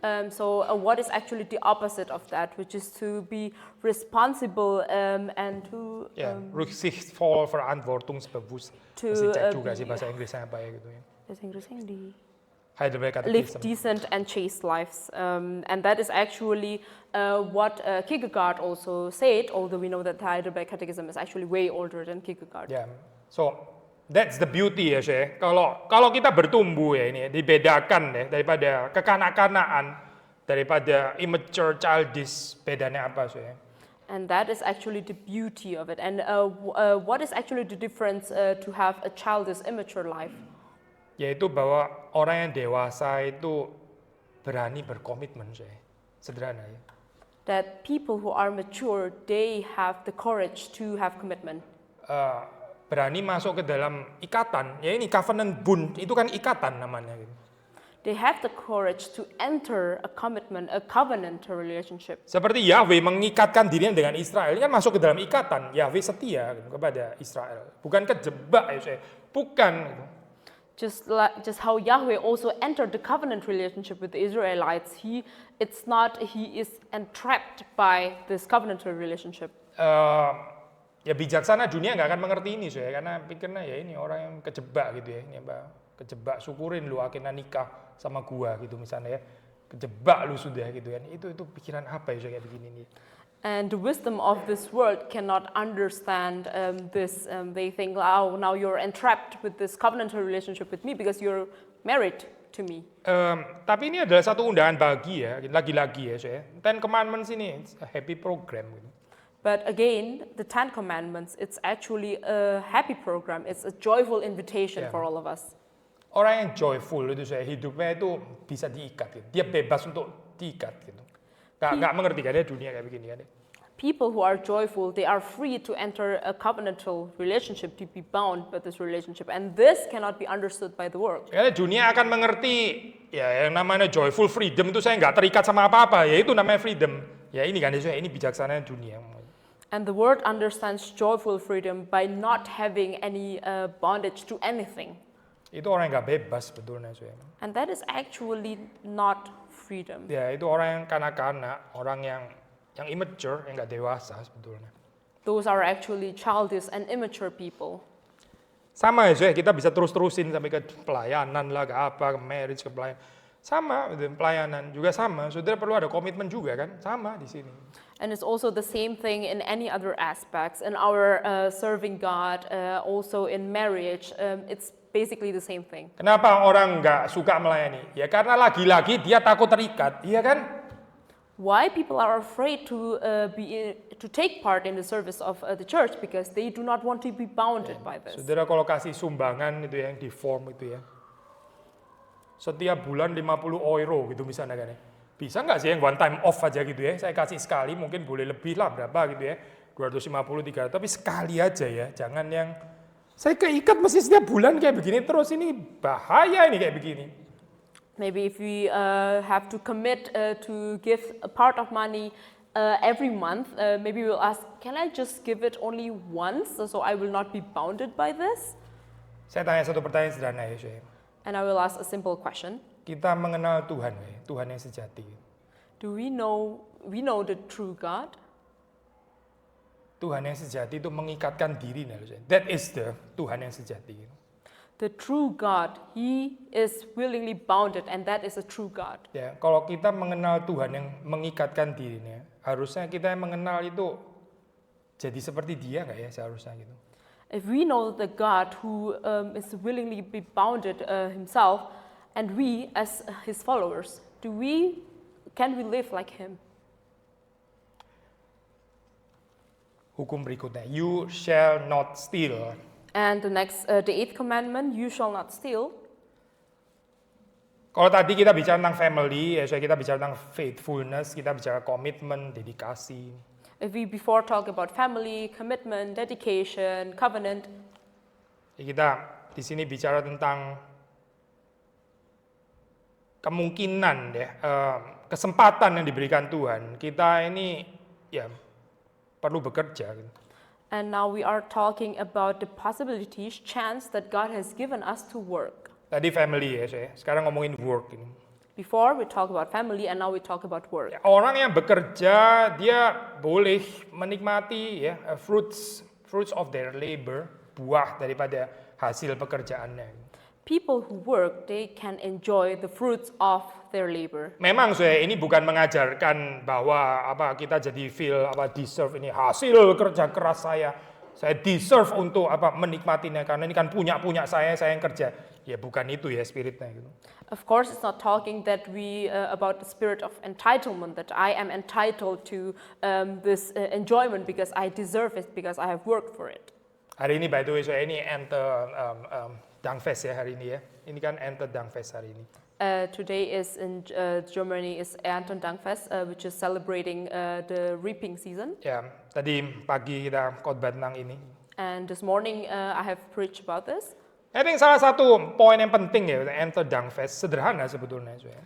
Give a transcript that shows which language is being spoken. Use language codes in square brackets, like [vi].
[en] So what is actually the opposite of that, which is to be responsible and to [de] Rücksichtsvoll, verantwortungsbewusst. [en] to, [id] Masih cek juga sih bahasa Inggrisnya apa ya gitu ya. bahasa Inggrisnya di [en] Heidelberg live Catechism. decent and chaste lives. And that is actually what Kierkegaard also said, although we know that the Heidelberg Catechism is actually way older than Kierkegaard. Ya, so that's the beauty ya, Syekh. [id] Kalau kita bertumbuh ya ini dibedakan ya daripada kekanak-kanakan, daripada immature, childish, bedanya apa, Syekh? [en] And that is actually the beauty of it. And what is actually the difference to have a childish, immature life? [id] Yaitu bahwa orang yang dewasa itu berani berkomitmen, Syekh. Sederhana ya. [en] That people who are mature, they have the courage to have commitment. [id] Berani masuk ke dalam ikatan, ya ini covenant bond, itu kan ikatan namanya gitu. [en] They have the courage to enter a commitment, a covenant relationship. [id] Seperti Yahweh mengikatkan dirinya dengan Israel, ini kan masuk ke dalam ikatan. Yahweh setia gitu, kepada Israel, bukan kejebak ya, Syekh. Bukan gitu. [en] Just how Yahweh also entered the covenant relationship with the Israelites, he is entrapped by this covenantal relationship. [id] Ya bijaksana dunia nggak akan mengerti ini, Syekh, karena pikirnya ya ini orang yang kejebak gitu ya, ini apa? Kejebak, syukurin lu akhirnya nikah sama gua gitu misalnya ya, kejebak lu sudah gitu kan, itu pikiran apa ya, Syekh, kayak begini nih. [en] And the wisdom of this world cannot understand this. They think, oh, now you're entrapped with this covenantal relationship with me because you're married to me. [id] Tapi ini adalah satu undangan bagi ya, lagi-lagi ya, Syekh. [en] Ten Commandments ini it's a happy program gitu. But again, the Ten Commandments, it's actually a happy program. It's a joyful invitation for all of us. [id] Orang yang joyful itu, Syekh, hidupnya itu bisa diikat gitu. Dia bebas untuk diikat gitu. Nggak mengerti kan ya dunia kayak begini kan. [en] People who are joyful, they are free to enter a covenantal relationship, to be bound by this relationship. And this cannot be understood by the world. [id] Karena dunia akan mengerti ya yang namanya joyful freedom itu saya nggak terikat sama apa-apa, ya itu namanya freedom. Ya ini kan ya, ini bijaksana dunia. [en] And the world understands joyful freedom by not having any bondage to anything. [id] Itu orang yang nggak bebas sebetulnya, Syekh. [en] And that is actually not freedom. [id] Ya itu orang yang kanak-kanak, orang yang immature, yang nggak dewasa sebetulnya. [en] Those are actually childish and immature people. [id] Sama ya, Syekh, kita bisa terus-terusin sampai ke pelayanan lah, ke apa, ke marriage, ke pelayanan. Sama, pelayanan juga sama. Saudara perlu ada komitmen juga kan, sama di sini. [en] And it's also the same thing in any other aspects. In our serving God, also in marriage, it's basically the same thing. [id] Kenapa orang nggak suka melayani? Ya karena lagi-lagi dia takut terikat, iya kan? [en] Why people are afraid to take part in the service of the church? Because they do not want to be bounded by this. [id] Saudara kalau kasih sumbangan itu yang di form itu ya, setiap bulan 50 euro gitu misalnya kan ya. Bisa nggak sih yang [en] one time off [id] aja gitu ya, saya kasih sekali, mungkin boleh lebih lah berapa gitu ya, 250, 300, tapi sekali aja ya, jangan yang saya keikat mesti setiap bulan kayak begini terus, ini bahaya ini kayak begini. [en] Maybe if we have to commit to give a part of money every month, maybe we'll ask, can I just give it only once so I will not be bounded by this? [id] Saya tanya satu pertanyaan sederhana ya, Syekh. [en] And I will ask a simple question. [id] Kita mengenal Tuhan, Tuhan yang sejati. [en] Do we know the true God? [id] Tuhan yang sejati itu mengikatkan diri, [en] that is the [id] Tuhan yang sejati. [en] The true God, He is willingly bounded, and that is a true God. [id] Ya, kalau kita mengenal Tuhan yang mengikatkan dirinya, harusnya kita yang mengenal itu jadi seperti Dia nggak ya seharusnya gitu. [en] If we know the God who is willingly be bounded Himself, and we as His followers, can we live like Him? [id] Hukum berikutnya, [en] you shall not steal. And the 8th commandment, you shall not steal. [id] Kalau tadi kita bicara tentang family, ya kita bicara tentang faithfulness, kita bicara komitmen, dedikasi. [en] If we before talk about family, commitment, dedication, covenant, [id] Kita di sini bicara tentang kemungkinan ya, kesempatan yang diberikan Tuhan. Kita ini ya perlu bekerja. [en] and now we are talking about the possibilities, chance that God has given us to work. [id] Tadi family ya, sekarang ngomongin work ini. [en] Before we talk about family and now we talk about work. [id] Ya, orang yang bekerja dia boleh menikmati ya [en] fruits of their labor, [id] buah daripada hasil pekerjaannya. [en] People who work, they can enjoy the fruits of their labor. [id] Memang ini bukan mengajarkan bahwa kita jadi feel deserve ini hasil kerja keras saya deserve untuk menikmatinya karena ini kan punya saya yang kerja. Ya bukan itu ya spiritnya gitu. [en] Of course, it's not talking that we about the spirit of entitlement, that I am entitled to this enjoyment because I deserve it, because I have worked for it. [id] Hari ini [en] by the way [id] ini enter Dankfest ya hari ini ya. Ini kan enter Dankfest hari ini. [en] Today is in Germany is Ernten Dankfest, which is celebrating the reaping season. [id] Ya, tadi pagi kita khotbah tentang ini. [en] And this morning I have preached about this. I think [id] salah satu poin yang penting ya enter Dankfest sederhana sebetulnya.